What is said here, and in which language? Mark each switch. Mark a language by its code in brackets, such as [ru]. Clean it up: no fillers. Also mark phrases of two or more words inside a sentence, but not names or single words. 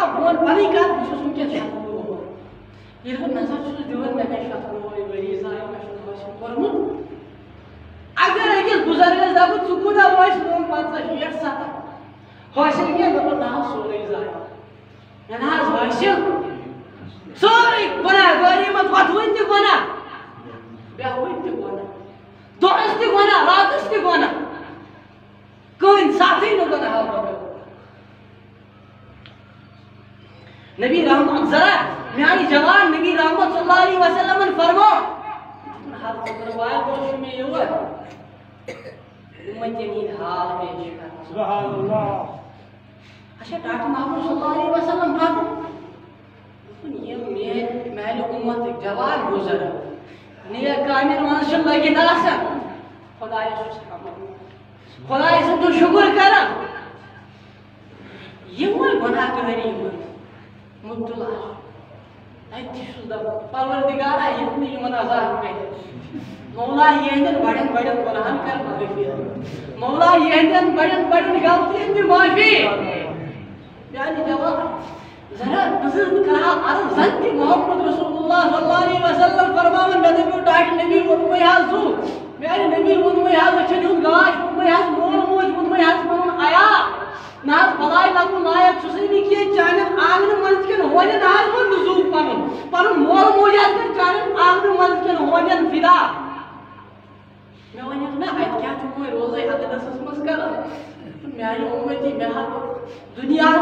[ks] بہٕ وَنہٕ پنٕنۍ کتھ بہٕ چھُس وٕنکٮ۪س شَتوُہ وُہُر ییٚلہِ بہٕ نظر چھُس دِوان مےٚ گژھِ شَتوُہے ؤری زایہِ مےٚ چھُنہٕ حٲصِل کوٚرمُت اگر أکِس بُزرگس دپہٕ ژٕ کوٗتاہ وٲیِس بہٕ وَنہٕ 50 60 70 حٲصِل کینٛہہ دپان نہ حظ سورُے زایہِ مےٚ نہ حظ حٲصِل سورُے گۄناہ گٲڑی منٛز وۄتھوٕنۍ تہِ گۄناہ بیٚہوٕنۍ تہِ گۄناہ دۄہس تہِ گۄناہ راتس تہِ گۄناہ کٕہٕنۍ ساتھٕے نہٕ گۄناہ بغٲر نبی رحمت ذرا میانہِ جوان نبی رحمت [ar] صلی اللہ علیہ وسلم [ks] فرمو ہر ژٔنٛدٕروارِ دۄہ چھُ مےٚ یور اُمتٮ۪ن ہٕنٛدۍ حال پیش کران [ar] سبحان اللہ [ks] اچھا ڈاکٹر محمد [ar] صلی اللہ علیہ وسلم [ks] فرمو یِم میانہِ اُمتٕکۍ جوان بُزرگ نیک کامٮ۪ن منٛز چھِ لٔگِتھ آسان خۄدایس چھُس حمد خۄداے سُنٛد چھُ شُکر کران یِم وۄنۍ گۄناہ کٲری منٛز مبتلا اَتہِ تہِ چھُس دپان پروردگارا ییٚتہِ نہٕ یِمن عذاب کرِ مولا یِہنٛدٮ۪ن بڑٮ۪ن بڑٮ۪ن گۄناہن کر معٲفی مولا یِہنٛدٮ۪ن بڑٮ۪ن بڑٮ۪ن غلطین دِ معٲفی میانہِ جوان ذرا بہٕ چھُس کران عرض زن تہِ محمد [ar] رسول اللہ صلی اللہ علیہ وسلم [ks] فرماوان مےٚ دٔپِو ڈاکٹر نبی ووٚنمُے حظ چھُ میانہِ نبی ووٚنمُے حظ أچھن ہُنٛد گاش ووٚنمُے حظ مول موج ووٚنمُے حظ پنُن عیا نہ حظ بلاے لگُن لایق چھُسٕے نہٕ کینٛہہ چانٮ۪ن آنگنہٕ منٛز کٮ۪ن ہونٮ۪ن حظ ووٚن نہٕ زُو پنُن مول موج حظ کر چانٮ۪ن آنگنہٕ منٛز کٮ۪ن ہونٮ۪ن فدا مےٚ وَنیٚکھ نہ اَتہِ کیٛاہ چھُکھ وۄنۍ روزے اقدسس منٛز کران میانہِ اُمتی مےٚ ہا دُنیاہس